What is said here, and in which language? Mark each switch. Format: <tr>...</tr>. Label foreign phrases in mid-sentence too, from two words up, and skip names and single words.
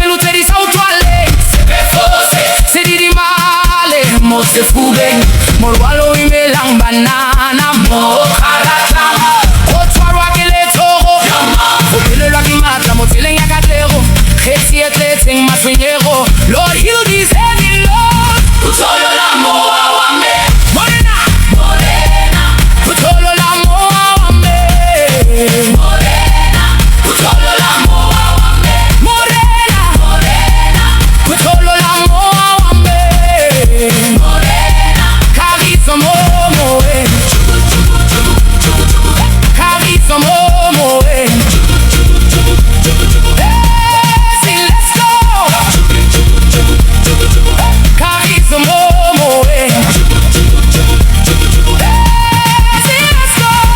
<tn>pelo tse di sa utlwaleng se di dimale mo sefubeng morwalo o imelang banana mo kgaratlang go tshwarwa ke letsogo go pelelwa ke matla mo tseleng ya katlego kgetsi e tletseng matshwenyego.</tn> <en>Lord, heal these heavy loads.</en> <tn>Phu-tho-lo-la mowa wa me Morena Phu-tho-lo-la mowa wa me Phu-tho-lo-la mowa wa me Phu-tho-lo-la mowa wa me Kagiso moweng Kagiso moweng.</tn> <en>Let's go.</en> <tn>Kagiso moweng.</tn> <en>Let's go.</en>